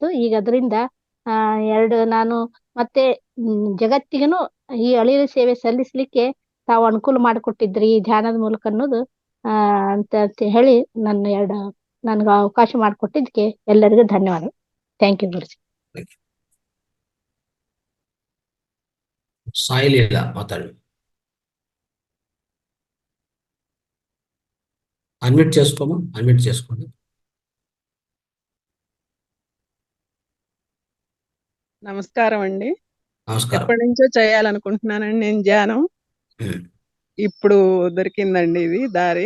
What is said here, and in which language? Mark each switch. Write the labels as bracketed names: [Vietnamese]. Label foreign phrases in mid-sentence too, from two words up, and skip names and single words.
[Kannada] ಈಗ ಅದರಿಂದ ನಾನು ಮತ್ತೆ ಜಗತ್ತಿಗನು ಈ ಅಳಿಲು ಸೇವೆ ಸಲ್ಲಿಸ್ಲಿಕ್ಕೆ ತಾವು ಅನುಕೂಲ ಮಾಡಿಕೊಟ್ಟಿದ್ರಿ ಈ ಧ್ಯಾನದ ಮೂಲಕ ಅನ್ನೋದು ಅಂತ ಹೇಳಿ ನನ್ಗೆ ಅವಕಾಶ ಮಾಡಿಕೊಟ್ಟಿದ್ದಕ್ಕೆ ಎಲ್ಲರಿಗೂ ಧನ್ಯವಾದ. [English] Thank you guruji. [Kannada] ಸಾಯಿ ಲೀಲಾ ಮಾತಾಡಿ. [Telugu] అన్మ్యూట్ చేసుకోండి. నమస్కారం అండి. నమస్కారం. ఎప్పటి నుంచో చేయాలనుకుంటున్నానండి నేను ధ్యానం. ఇప్పుడు దొరికిందండి ఇది దారి.